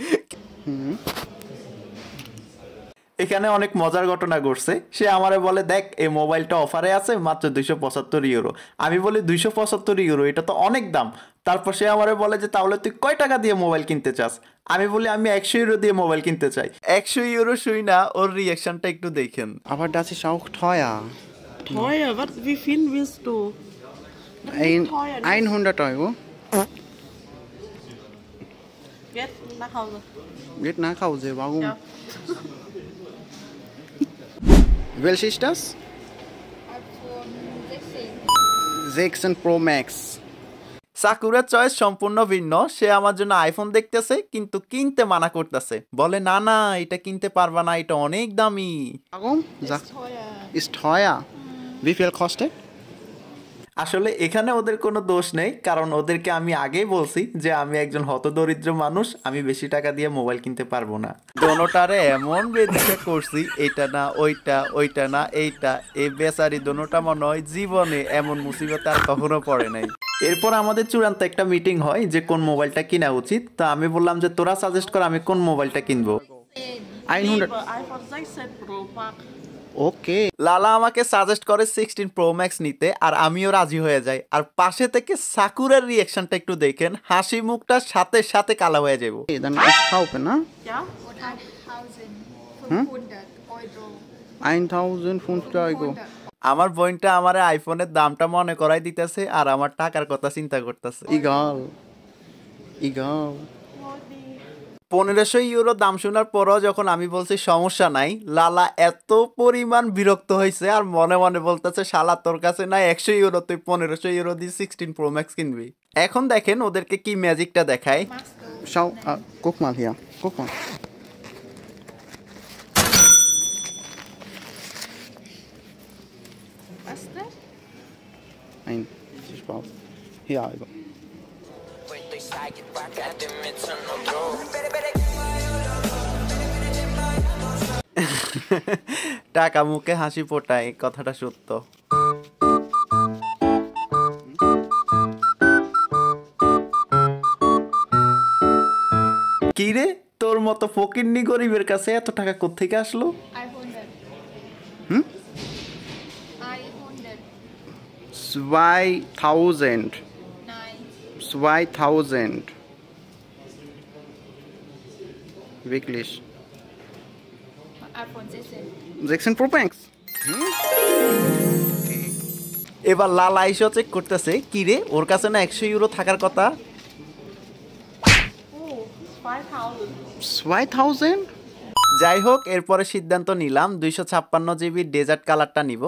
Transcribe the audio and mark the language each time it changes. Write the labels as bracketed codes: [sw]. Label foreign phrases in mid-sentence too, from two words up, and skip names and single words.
[bn] এখানে অনেক মজার ঘটনা ঘটছে। সে আমারে বলে, দেখ এই মোবাইলটা অফারে আছে মাত্র 275 ইউরো। আমি বলি 275 ইউরো, এটা তো অনেক দাম। তারপর সে আমারে বলে যে তাহলে তুই কয় টাকা দিয়ে মোবাইল কিনতে চাস? আমি বলি আমি 100 ইউরো দিয়ে মোবাইল কিনতে চাই। 100 ইউরো শুই না, ওর রিয়াকশনটা একটু দেখেন। [de] Aber das ist auch teuer. Teuer? Was? Wie viel willst du? Teuer, 100 Euro. Jetzt nach Hause. Geht nach Hause, warum? Ja. Welches ist das? iPhone 16 Pro Max. [bn] সাকুরার চয়েস সম্পূর্ণ ভিন্ন। সে আমার জন্য আইফোন দেখতেছে, কিন্তু কিনতে মানা করতেছে। বলে না না, এটা কিনতে পারবা না, এটা অনেক দামি। [de] Warum? Ist teuer. Ist teuer. Wie viel kostet? [bn] আসলে এখানে ওদের কোনো দোষ নেই, কারণ ওদেরকে আমি আগেই বলছি যে আমি একজন হতদরিদ্র মানুষ, আমি বেশি টাকা দিয়ে মোবাইল কিনতে পারবো না। দোনোটারে এমন বেদিকা করছি, এটা না ওইটা, ওইটা না এইটা। এই বেচারি দোনোটা মনে হয় জীবনে এমন মুসিবত আর কখনো পড়ে নাই। এরপর আমাদের চূড়ান্ত একটা মিটিং হয় যে কোন মোবাইলটা কিনা উচিত। তা আমি বললাম যে তোরা সাজেস্ট কর আমি কোন মোবাইলটা কিনবো। [de] 100. Lieber iPhone 16 Pro Max. [bn] ওকে। লালা আমাকে সাজেস্ট করে 16 Pro Max নিতে, আর আমিও রাজি হয়ে যাই। আর পাশে থেকে সাকুরার রিঅ্যাকশনটা একটু দেখেন, হাসি মুখটা সাথে সাথে কালা হয়ে যাবো। [de] Dann ist kaufen, ne? Ja? 1500 Euro. [bn] আমার বোনটা আমার আইফোনের দামটা মনে করাই দিতেছে আর আমার টাকার কথা চিন্তা করতেছে। [de] Egal. Egal. [bn] 1500 ইউরো দাম শোনার পরও যখন আমি বলছি সমস্যা নাই, লালা এত পরিমাণ বিরক্ত হয়েছে আর মনে মনে বলতেছে শালা তোর কাছে নাই 100 ইউরো, তুই 1500 ইউরো দিয়ে 16 Pro Max কিনবি। এখন দেখেন ওদেরকে কি ম্যাজিকটা দেখায়। [de] Schau, guck mal hier. Guck mal. Was ist das? Nein, ich brauche. Hier, Alter. [bn] টাকা মুখে হাসি ফোটায়, কথাটা সত্য। কি রে, তোর মতো ফকিন্নি গরিবের কাছে এত টাকা কোত্থেকে আসলো? [de] Hm? 2000. 2000. Wirklich. iPhone 16. 16 Pro Max. [bn] এবার লালা এসে চেক করতেছে, কি রে ওর কাছে না 100 ইউরো থাকার কথা। [de] Oh, 2000. 2000? [bn] যাই হোক, এরপরে সিদ্ধান্ত নিলাম 256 জিবি [en] desert colorটা [bn] নিব।